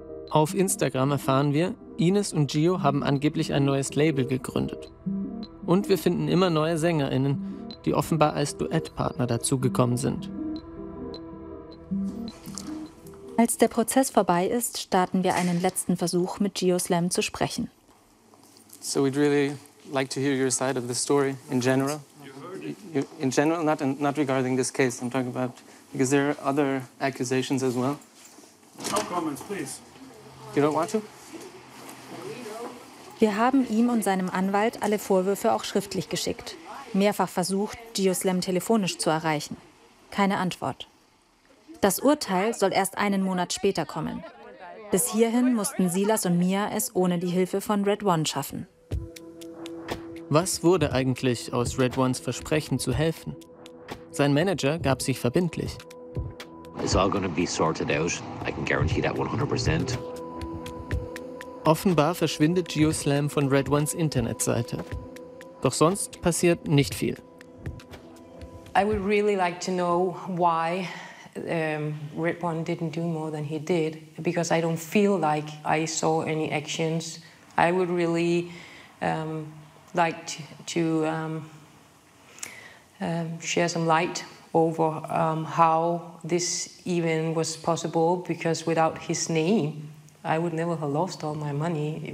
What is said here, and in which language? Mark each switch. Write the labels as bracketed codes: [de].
[de] Auf Instagram erfahren wir, Ines und Gio haben angeblich ein neues Label gegründet. Und wir finden immer neue SängerInnen, die offenbar als Duettpartner dazugekommen sind. Als der Prozess vorbei ist, starten wir einen letzten Versuch, mit GeoSLAM zu sprechen. [en] So we'd really like to hear your side of the story in general. In general, not regarding this case. I'm talking about because there are other accusations as well. No comments, please. You don't want to? [de] Wir haben ihm und seinem Anwalt alle Vorwürfe auch schriftlich geschickt. Mehrfach versucht, GeoSLAM telefonisch zu erreichen. Keine Antwort. Das Urteil soll erst einen Monat später kommen. Bis hierhin mussten Silas und Mia es ohne die Hilfe von Red One schaffen. Was wurde eigentlich aus Red Ones Versprechen zu helfen? Sein Manager gab sich verbindlich. [en] It's all going to be sorted out. I can guarantee that 100%. [de] Offenbar verschwindet GeoSLAM von Red Ones Internetseite. Doch sonst passiert nicht viel. [en] I would really like to know why Red One didn't do more than he did, because I don't feel like I saw any actions. I would really like to share some light over how this even was possible, because without his name, I would never have lost all my money.